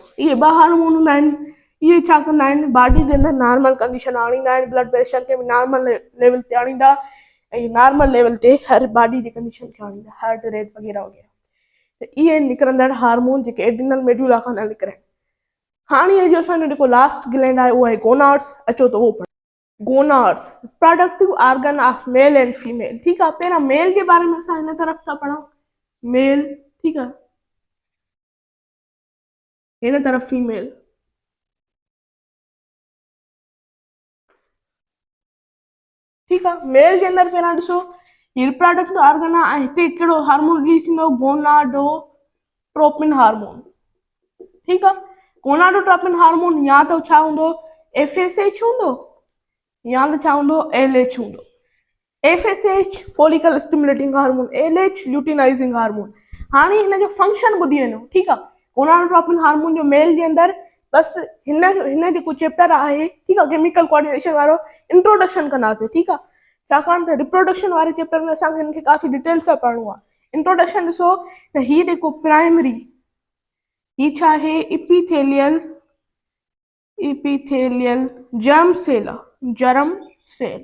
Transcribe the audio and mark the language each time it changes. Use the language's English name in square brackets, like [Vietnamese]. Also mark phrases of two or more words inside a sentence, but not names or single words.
[Sindhi] इहे ॿ हार्मोन हूंदा आहिनि, इहे छा कंदा आहिनि, बॉडी जे अंदरि [English] normal condition [Sindhi] आणींदा आहिनि, [English] blood pressure [Sindhi] खे बि [English] normal level [Sindhi] ते आणींदा ऐं [English] normal level [Sindhi] ते हर बॉडी जी कंडीशन खे आणींदा, [English] heart rate [Sindhi] वग़ैरह वग़ैरह। त इहे निकिरंदड़ हार्मोन जेके [English] adrenal medulla [Sindhi] खां न निकिरनि। हाणे जो असांजो जेको [English] last gland [Sindhi] आहे उहो आहे गोनाड्स। अचो त उहो पढ़ो। [English] gonads productive organ of male and female. [Sindhi] ठीकु आहे, पहिरां मेल जे बारे में असां हिन तरफ़ था पढ़ूं, मेल। ठीकु आहे, हिन तरफ़ फीमेल। ठीकु आहे, मेल जे अंदरि पहिरां ॾिसो हीउ [English] reproductive organ [Sindhi] आहे ऐं हिते कहिड़ो हार्मोन रिलीज़ थींदो, [English] gonadotropin hormone. [Sindhi] ठीकु आहे, [English] gonadotropin hormone [Sindhi] या त छा हूंदो, FSH हूंदो या त छा हूंदो, LH हूंदो। [English] FSH follicle stimulating hormone, LH luteinizing hormone. [Sindhi] हाणे हिन जो फंक्शन ॿुधी वञो। ठीकु आहे, [English] gonadotropin hormone [Sindhi] जो मेल जे अंदरि बसि हिन जेको चैप्टर आहे, ठीकु आहे, [English] chemical coordination [Sindhi] वारो इंट्रोडक्शन कंदासीं। ठीकु आहे, छाकाणि त रिप्रोडक्शन वारे चैप्टर में असांखे हिनखे काफ़ी डिटेल सां पढ़णो आहे। इंट्रोडक्शन ॾिसो त हीउ जेको प्राइमरी, हीउ छा आहे, [English] epithelial germ cell [Sindhi] आहे, [English] germ cell.